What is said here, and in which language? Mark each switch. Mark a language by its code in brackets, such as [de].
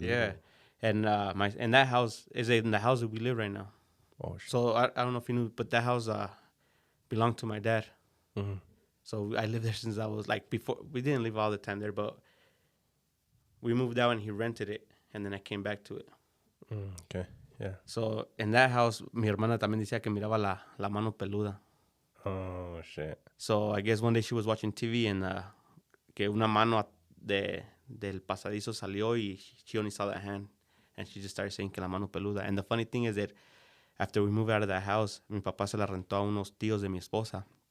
[en] Yeah, and that house is in the house that we live right now. Oh shit. So I don't know if you knew, but that house belonged to my dad. Mm-hmm. So I lived there since I was like before. We didn't live all the time there, but we moved out and he rented it, and then I came back to it. Okay, yeah. So in that house, [es] mi hermana también decía que miraba la mano peluda. [en] Oh shit. So I guess one day she was watching TV and [es] que una mano del pasadizo salió [en] y she only saw that hand, and she just started saying [es] que la mano peluda. [en] And the funny thing is that after we moved out of that house, [es] mi papá se la rentó a unos tíos de mi esposa.